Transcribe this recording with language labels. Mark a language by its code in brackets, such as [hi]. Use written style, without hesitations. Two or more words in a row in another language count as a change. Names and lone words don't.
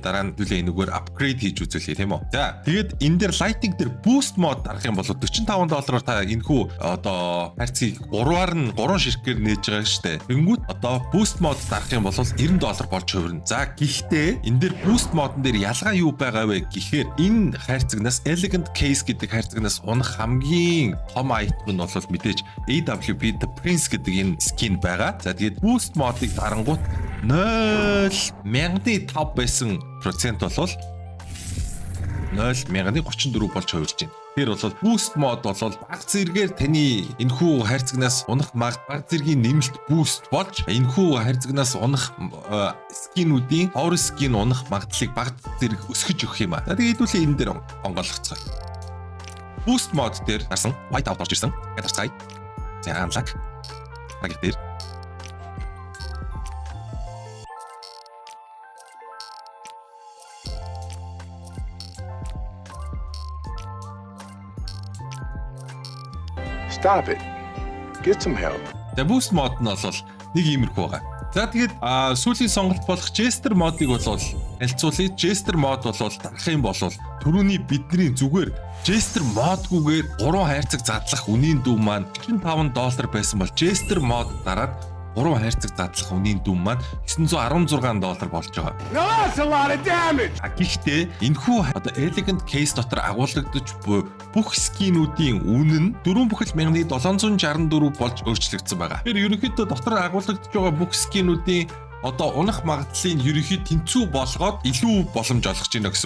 [mn] Дараа нь төлөө энэгээр upgrade хийж үзүүлээ тийм үү. За тэгээд энэ дээр lighting дээр [en] boost mod [mn] дарах юм бол $45-оор та энэхүү одоо харьцгийг 3-аар нь 3 ширхгээр нээж байгаа штэ. Тэнгүүт одоо [en] boost mod [mn] дарах юм бол $90 болж хувирна. За гэхдээ энэ дээр [en] boost mod- [mn] н дээр ялгаа юу байгаа вэ гэхээр энэ харьцагнаас elegant case гэдэг харьцагнаас унах хамгийн том item нь бол мэдээж AWP The Prince гэдэг энэ скин байгаа. За тэгээд [en] boost mod- [mn] ыг дарангуут 0.5 байсан процент бол 0.34 болж хувирж байна. Тэр бол [en] boost mod [mn] бол баг зэрэгээр таны энэхүү хайрцагнаас унах баг зэргийн нэмэлт boost болж энэхүү хайрцагнаас унах скинүүдийн [en] power skin [mn] унах магадлалыг баг зэрэг өсгөж өгөх юм аа. Тэгээд хэдүүлээ энэ дээр онгойлгоцгоо. [en] Boost mod [mn] дээр гарсан [en] white out [mn] орж ирсэн. Гадарцгаая. За unlock. Багт дээр. [en] Stop it. Get some help. The boost mod [mn] нь бол нэг иймэрхүү байгаа. За тэгээд сүүлийн сонголт болох [en] Jester mod- [mn] ыг бол хэлцүүлээ. [en] Jester mod [mn] бол дарах юм бол түрүүний бидний зүгээр [en] Jester mod- [mn] гүйгээр 3 хайрцаг задлах үнийн дүн маань $95 байсан бол [en] Jester mod [mn] дараад 3 хайрцаг задлах үнийн дүн маань $916 болж байгаа. [en] Now that's a lot of damage. [mn] Гэхдээ энэхүү одоо Elegant case дотор агуулгадж буй бүх скинүүдийн үнэ нь 4,764 болж өөрчлөгдсөн байгаа. Тэгэхээр ерөнхийдөө дотор агуулгадж байгаа бүх скинүүдийн одоо унах магадлалыг ерөнхийд тэнцүү болгоод илүү боломж олгож байна гэсэн үг.